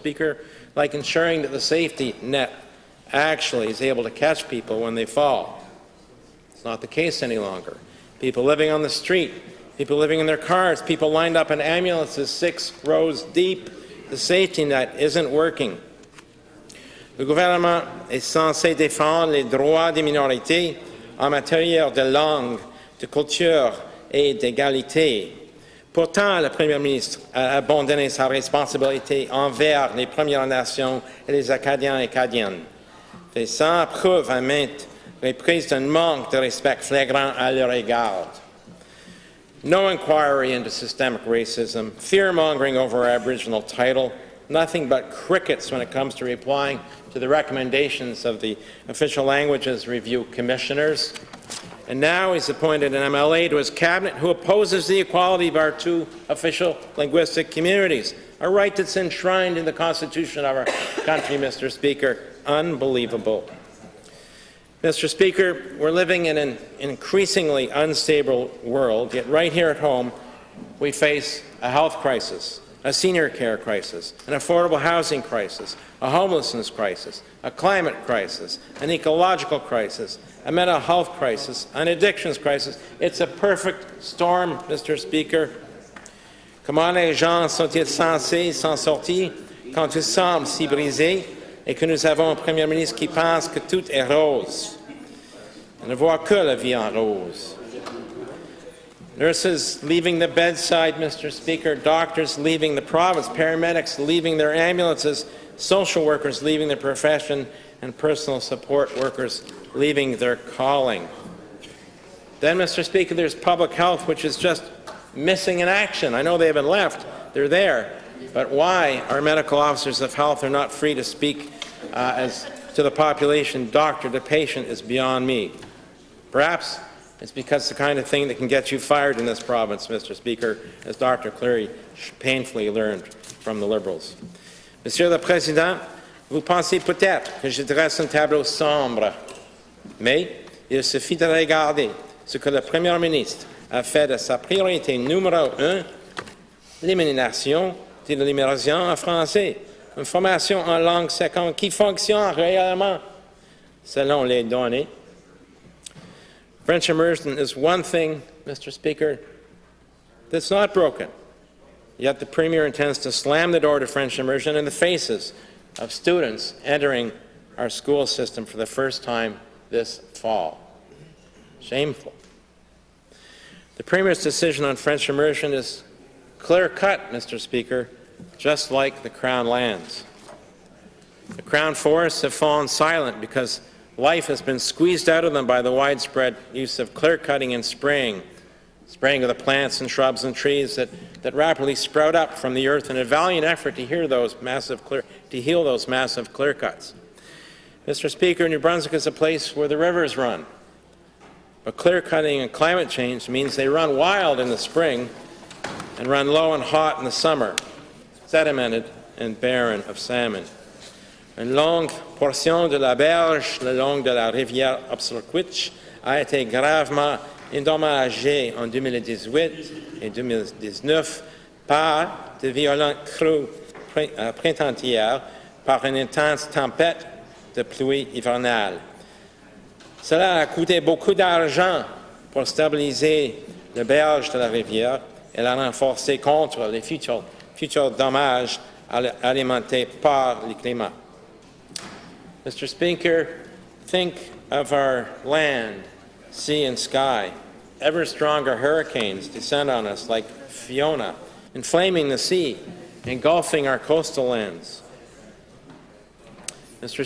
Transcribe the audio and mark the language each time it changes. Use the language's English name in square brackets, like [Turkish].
[English] Speaker, like ensuring that the safety net actually is able to catch people when they fall. It's not the case any longer. People living on the street, people living in their cars, people lined up in ambulances 6 rows deep. The safety net isn't working. [French] Le gouvernement est censé défendre les droits des minorités en matière de langue, de culture et d'égalité. Pourtant, le Premier ministre a abandonné sa responsabilité envers les Premières Nations et les Acadiens et Acadiennes, faisant preuve à maintes reprises d'un manque de respect flagrant à leur égard. [English] No inquiry into systemic racism, fear-mongering over our Aboriginal title, nothing but crickets when it comes to replying to the recommendations of the Official Languages Review Commissioners. And now he's appointed an MLA to his cabinet who opposes the equality of our 2 official linguistic communities, a right that's enshrined in the Constitution of our country, Mr. Speaker. Unbelievable. Mr. Speaker, we're living in an increasingly unstable world, yet right here at home we face a health crisis, a senior care crisis, an affordable housing crisis, a homelessness crisis, a climate crisis, an ecological crisis, a mental health crisis, an addictions crisis. It's a perfect storm, Mr. Speaker. [French] Comment les gens sont-ils censés s'en sortir quand tout semble si brisé et que nous avons un Premier ministre qui pense que tout est rose? On ne voit que la vie en rose. [English] Nurses leaving the bedside, Mr. Speaker, doctors leaving the province, paramedics leaving their ambulances, social workers leaving their profession, and personal support workers leaving their calling. Then, Mr. Speaker, there's public health, which is just missing in action. I know they haven't left. They're there. But why our medical officers of health are not free to speak as to the population, doctor to patient, is beyond me. Perhaps it's because it's the kind of thing that can get you fired in this province, Mr. Speaker, as Dr. Cleary painfully learned from the Liberals. [French] Monsieur le Président, vous pensez peut-être que je dresse un tableau sombre, mais il suffit de regarder ce que le Premier ministre a fait de sa priorité numéro 1, l'élimination de l'immersion en français. une formation en langue seconde qui fonctionne réellement selon les données. [English] French immersion is one thing, Mr. Speaker, that's not broken. Yet the Premier intends to slam the door to French immersion in the faces of students entering our school system for the first time this fall. Shameful. The Premier's decision on French immersion is clear-cut, Mr. Speaker, just like the Crown lands. The Crown forests have fallen silent because life has been squeezed out of them by the widespread use of clear-cutting and spraying of the plants and shrubs and trees that rapidly sprout up from the earth in a valiant effort to heal those massive clear cuts. Mr. Speaker, New Brunswick is a place where the rivers run. But clear-cutting and climate change means they run wild in the spring and run low and hot in the summer, sedimented and barren of salmon. [French] Une longue portion de la berge le long de la rivière Arseneau a été gravement endommagée en 2018 et 2019 par de violentes crues printanières par une intense tempête de pluie hivernale. Cela a coûté beaucoup d'argent pour stabiliser les berges de la rivière et la renforcer contre les futurs dommages alimentés par le climat. [English] Mr. Speaker, think of our land, sea and sky. Ever stronger hurricanes descend on us like Fiona, inflaming the sea, engulfing our coastal lands. Mr.